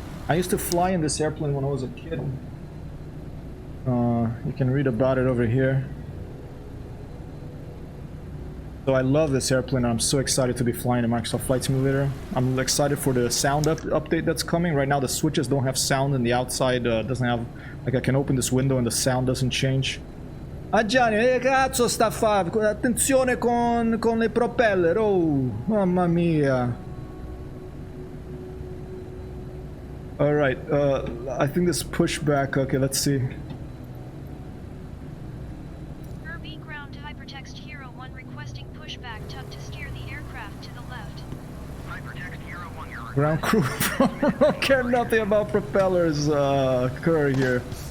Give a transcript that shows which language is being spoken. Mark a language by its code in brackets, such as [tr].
[en] I used to fly in this airplane when I was a kid. You can read about it over here. So I love this airplane. I'm so excited to be flying a Microsoft Flight Simulator. I'm excited for the sound update that's coming. Right now the switches don't have sound and the outside doesn't have... Like I can open this window and the sound doesn't change. [it] Ah Gianni, che cazzo sta a fare? Attenzione con le propeller, oh, mamma mia. [en] Alright, I think this pushback, okay, let's see. Ground Hypertexthero 1 requesting pushback tuck to steer the aircraft to the left. Hypertexthero 1, your Ground crew don't care nothing about propellers, Curry here.